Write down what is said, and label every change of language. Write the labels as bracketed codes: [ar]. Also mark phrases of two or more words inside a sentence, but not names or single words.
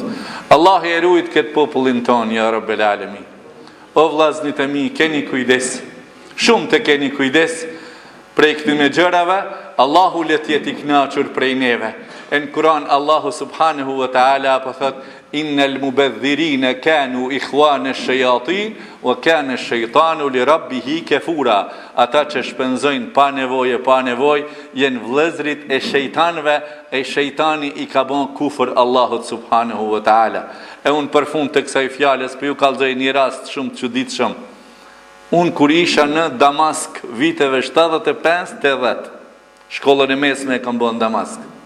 [sq] Allah e rujt këtë popullin ton, [ar] يا رب العالمين. [sq] O vllaznit e mi, keni kujdes. Shumë të keni kujdes prej këtyre gjërave, Allahu le të jetë i kënaqur prej neve. [ar] Në Kur'an Allahu سبحانه وتعالى [sq] po thot [ar] إن المبذرين كانوا إخوان الشياطين وكان الشيطان لربه كفورا. [sq] Ata që shpenzojnë pa nevojë, janë vëllezrit e shejtanëve, e shejtani i ka bën kufër Allahut [ar] سبحانه وتعالى. [sq] E unë për fund të kësaj fjalës po ju kallëzoj një rast shumë të çuditshëm. Unë kur isha në Damask viteve 75-80, shkollën e mesme e kam bën në Damask.